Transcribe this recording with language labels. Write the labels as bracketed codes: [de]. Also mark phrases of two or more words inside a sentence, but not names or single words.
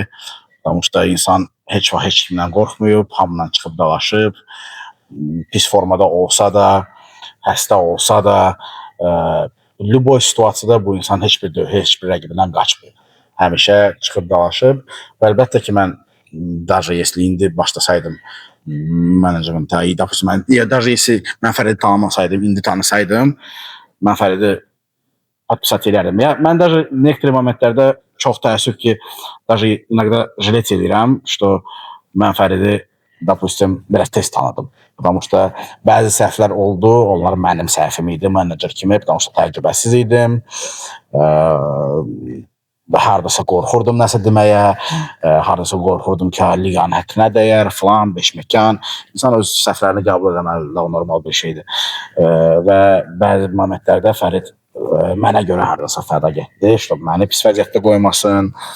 [az] Sonuçta insan heç vaxt heç kimdən qorxmayıb, hamıdan çıxıb dalaşıb, pis formada olsa da, xəstə olsa da, любой situasiyada bu insan heç bir rəqibindən qaçmıyor. Həmişə çıxıb dalaşıb. Və əlbəttə ki, mən [ru] даже если [az] indi başlasaydım menecerimin mən Fəridi tanımasaydım, indi tanısaydım, mən Fəridi atpısat elərdim. Mən [ru] даже некоторые [az] momentlərdə çox təəssüf ki, [ru] даже иногда жалеть [az] edirəm, что mən Fəridi, допустим, biraz tez tanıdım. [ru] Потому что [az] bəzi səhvlər oldu, onlar mənim səhvim idi, menecer kimi, [ru] потому что [az] təcrübəsiz idim. Hardasa qorxurdum nəsə deməyə, hardasa qorxurdum ki, liqanın həttinə dəyər, filan, beşməkan. İnsan öz səhvlərini qəbul edəməli, normal bir şeydir. Və bəzi momentlərdə Fərid mənə görə hardasa fəda getdi, məni pis vəziyyətdə qoymasın.